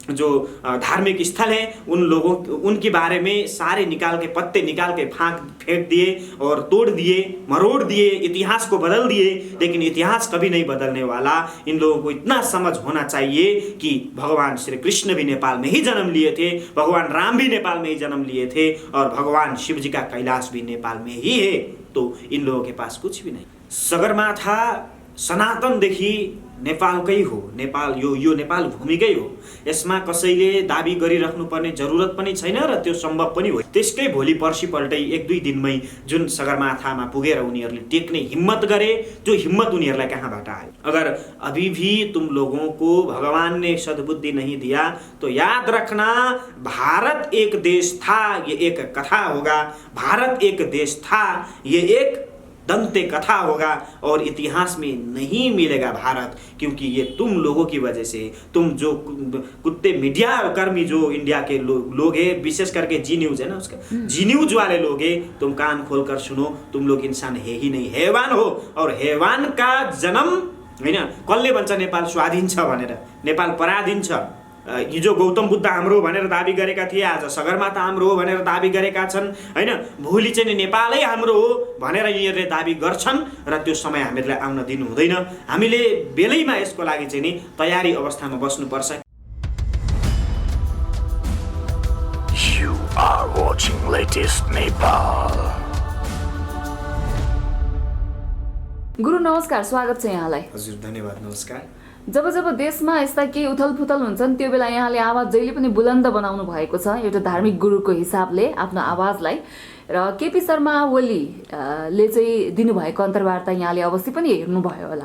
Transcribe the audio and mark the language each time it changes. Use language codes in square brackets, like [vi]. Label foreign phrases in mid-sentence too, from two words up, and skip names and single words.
[hi] जो धार्मिक स्थल है उनके बारे में सारे निकाल के पत्ते निकाल के फेंक दिए और तोड़ दिए, मरोड़ दिए, इतिहास को बदल दिए। लेकिन इतिहास कभी नहीं बदलने वाला। इन लोगों को इतना समझ होना चाहिए कि भगवान श्री कृष्ण भी नेपाल में ही जन्म लिए थे, भगवान राम भी नेपाल में ही जन्म लिए थे और भगवान शिव जी का कैलाश भी नेपाल में ही है। तो इन लोगों के पास कुछ भी नहीं। [ne] सगरमाथा सनातनदेखि नेपालकै हो। नेपाल यो नेपाल भूमिकै हो। यसमा कसैले दाबी गरिराख्नुपर्ने जरुरत पनि छैन र त्यो सम्भव पनि हो। त्यसकै भोलि पर्सिपल्टै 1-2 दिनमै जुन सगरमाथामा पुगेर उनीहरूले टेक्ने हिम्मत गरे, त्यो हिम्मत उनीहरूलाई कहाँबाट आयो? [hi] अगर अभी भी तुम लोगों को भगवान ने सद्बुद्धि नहीं दिया तो याद रखना, भारत एक देश था, ये एक कथा होगा। भारत एक देश था, ये एक दंते कथा होगा और इतिहास में नहीं मिलेगा भारत, क्योंकि ये तुम लोगों की वजह से, तुम जो कुत्ते मीडिया कर्मी जो इंडिया के लोग हैं, विशेष करके जी न्यूज है ना, उसका जी न्यूज वाले लोग हैं, तुम कान खोलकर सुनो, तुम लोग इंसान है ही नहीं, हैवान हो। और हैवान का जन्म [ne] हैन, कसले भन्छ नेपाल स्वाधीन छ भनेर, नेपाल पराधीन छ। हिजो गौतम बुद्ध हाम्रो भनेर दाबी गरेका थिए, आज सगरमाथा हाम्रो हो भनेर दाबी गरेका छन् हैन। भोलि चाहिँ नेपालै हाम्रो हो भनेर यिनीहरूले दाबी गर्छन् र त्यो समय हामीलाई आउन दिनु हुँदैन। हामीले बेलैमा यसको लागि चाहिँ नि तयारी अवस्थामा बस्नुपर्छ। [en] You are watching latest Nepal. [ne] गुरु नमस्कार, स्वागत छ यहाँलाई। हजुर धन्यवाद, नमस्कार। जब जब देशमा यस्ता केही उथलपुथल हुन्छन् त्यो बेला यहाँले आवाज जहिले पनि बुलन्द बनाउनु भएको छ एउटा धार्मिक गुरुको हिसाबले आफ्नो आवाजलाई। र केपी शर्मा ओलीले चाहिँ दिनुभएको अन्तर्वार्ता यहाँले अवश्य पनि हेर्नुभयो होला।